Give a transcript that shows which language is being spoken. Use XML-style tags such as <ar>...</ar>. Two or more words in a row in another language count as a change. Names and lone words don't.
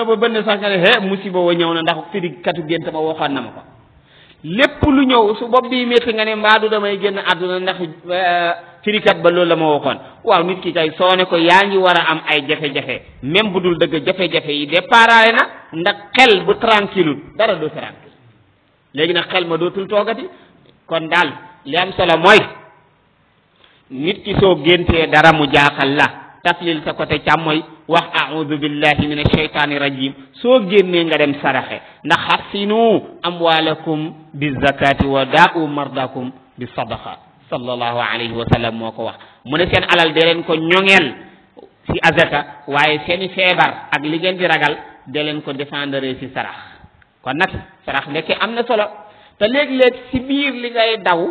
<wo>ba bënn sax nga ne musiba wa ñëw na ndax firi katu gént ba waxoon na ma ko lépp lu ñëw su bopp bi métti nga ne mbaadu damay génn àdduna ndax firikat ba loolu la ma waxoon waaw nit ki kay soo ne ko yaa ngi war a am ay jafe-jafe même bu dul dëgg jafe-jafe yi déparé na ndax xel bu tranquille dara doo tranquille léegi nag xel ma dootul toogati kon daal li am solo mooy nit ki soo géntee dara mu jaaxal la taflil sa côté càmmooy wax</wo> <ar>أعوذ بالله من الشيطان الرجيم</ar> <wo>soo génnee nga dem saraxe ndax</wo> <ar>حصنوا أموالكم بالزكاة وداووا مرضاكم بالصدقة صلى الله عليه وسلم</ar> <wo>moo ko wax mu ne seen alal de leen ko ñoŋeel ci azaka waaye seeni feebar ak li ngeen di ragal de leen ko défendre ci sarax kon nag sarax ndeke am na solo te léeg-léeg ci biir li ngay</wo>